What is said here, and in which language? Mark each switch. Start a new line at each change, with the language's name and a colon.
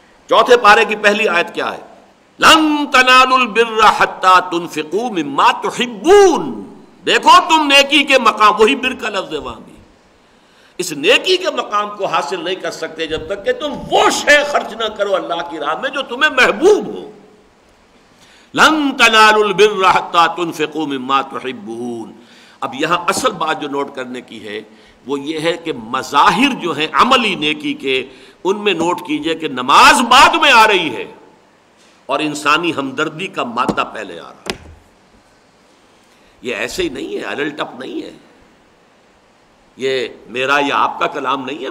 Urdu: چوتھے پارے کی پہلی آیت کیا ہے؟
Arabic: لن تنالوا البر حتی تنفقوا مما تحبون.
Urdu: دیکھو تم نیکی کے مقام، وہی بر کا لفظ ہے وہاں بھی، اس نیکی کے مقام کو حاصل نہیں کر سکتے جب تک کہ تم وہ شے خرچ نہ کرو اللہ کی راہ میں جو تمہیں محبوب ہو.
Arabic: لن تنالوا البر حتی تنفقوا مما تحبون.
Urdu: اب یہاں اصل بات جو نوٹ کرنے کی ہے وہ یہ ہے کہ مظاہر جو ہیں عملی نیکی کے، ان میں نوٹ کیجئے کہ نماز بعد میں آ رہی ہے اور انسانی ہمدردی کا مادہ پہلے آ رہا ہے. یہ ایسے ہی نہیں ہے، الل ٹپ نہیں ہے، یہ میرا یا آپ کا کلام نہیں ہے.